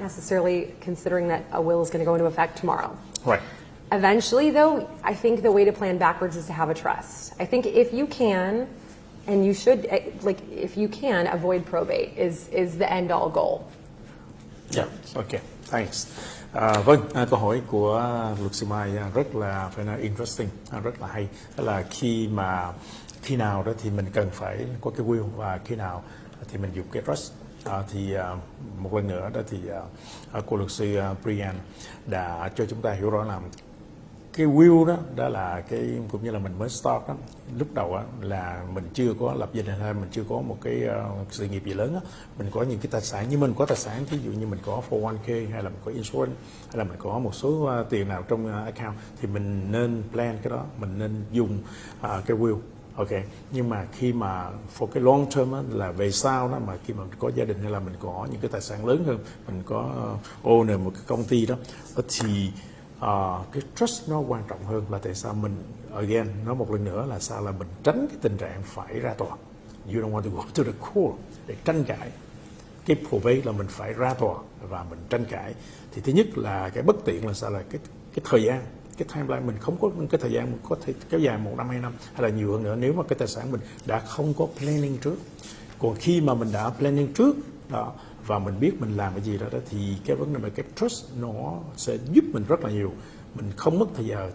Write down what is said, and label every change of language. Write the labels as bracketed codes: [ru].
[en] necessarily considering that a will is going to go into effect tomorrow. Right. Eventually, though, I think the way to plan backwards is to have a trust. I think if you can, and you should, like if you can, avoid probate is the end-all goal. Yeah, okay, thanks. [vi] Vâng, câu hỏi của luật sư Mai rất là phải nói interesting, rất là hay. Đó là khi nào đó thì mình cần phải có cái will, và khi nào thì mình dùng cái trust. Thì một lần nữa đó thì cô luật sư Brianne đã cho chúng ta hiểu rõ là cái will đó là cái, cũng như là mình mới start đó, lúc đầu là mình chưa có lập gia đình hay mình chưa có một cái sự nghiệp gì lớn đó. Mình có những cái tài sản, như mình có tài sản, ví dụ như mình có 401k, hay là mình có insurance, hay là mình có một số tiền nào trong account, thì mình nên plan cái đó, mình nên dùng cái will. Ok, nhưng mà khi mà for cái long term đó, là về sau đó, mà khi mà mình có gia đình hay là mình có những cái tài sản lớn hơn, mình có owner một cái công ty đó, thì cái trust nó quan trọng hơn. Là tại sao mình again nói một lần nữa là sao, là mình tránh cái tình trạng phải ra tòa. [en] You don't want to go to the court [vi] để tranh cãi. Cái probate là mình phải ra tòa và mình tranh cãi. Thì thứ nhất là cái bất tiện là sao, là cái thời gian, cái timeline mình không có cái thời gian, mình có thể kéo dài 1 năm 2 năm hay là nhiều hơn nữa nếu mà cái tài sản mình đã không có planning trước. Còn khi mà mình đã planning trước đó và mình biết mình làm cái gì đó, thì cái vấn đề về cái trust nó sẽ giúp mình rất là nhiều. Mình không mất thời giờ.